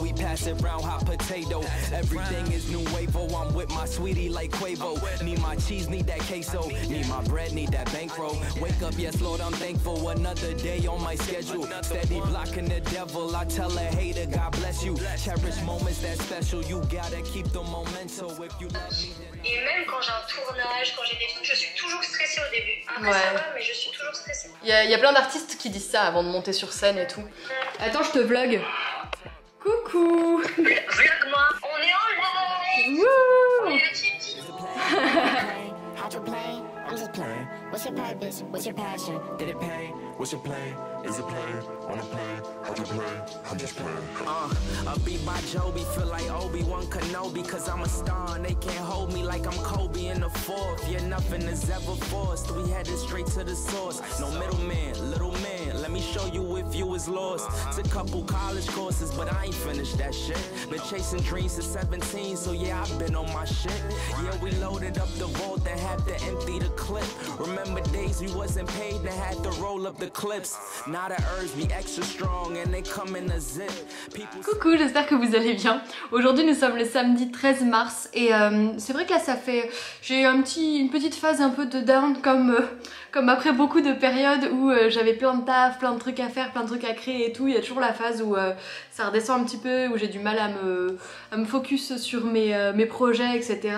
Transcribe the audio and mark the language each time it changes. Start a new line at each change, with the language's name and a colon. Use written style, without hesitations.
English: We pass it round hot potato. Everything is new wavo. I'm with my sweetie like Quavo. Need my cheese, need that queso. Need my bread, need that bankroll. Wake up, yes Lord, I'm thankful. Another day on my schedule. Steady blocking the devil. I tell a hater, God bless you. Cherish moments that special. You gotta keep the memento if you love me.
French: Et même quand j'ai un tournage, quand j'ai des trucs, je suis toujours stressée au début. Après ça va, mais je suis toujours stressée. Il y a plein d'artistes qui disent ça avant de monter sur scène et tout. Attends, je te vlog. Coucou. Vlog-moi, on est en live. Wouh. On est la team.
English: I'm just playing. What's your purpose? What's your passion? Did it pay? What's your plan? Is it playing? Wanna play? How'd you play? I'm just playing. I beat by Joby, feel like Obi-Wan Kenobi. Cause I'm a star and they can't hold me like I'm Kobe in the fourth. Yeah, nothing is ever forced. We headed straight to the source. No middleman, little man. Let me show you if you was lost. It's a couple college courses, but I ain't finished that shit. Been chasing dreams since 17, so yeah, I've been on my shit. Yeah, we loaded up the vault and had to empty the clip. Remember days we wasn't paid and had to roll up the clips. Now the herbs be extra strong and they come in a zip.
French: Coucou, j'espère que vous allez bien. Aujourd'hui nous sommes le samedi 13 mars et c'est vrai que là ça fait... J'ai eu une petite phase un peu de down comme après beaucoup de périodes où j'avais plein de taf, plein de trucs à faire, plein de trucs à créer et tout. Il y a toujours la phase où ça redescend un petit peu, où j'ai du mal à me focus sur mes projets, etc.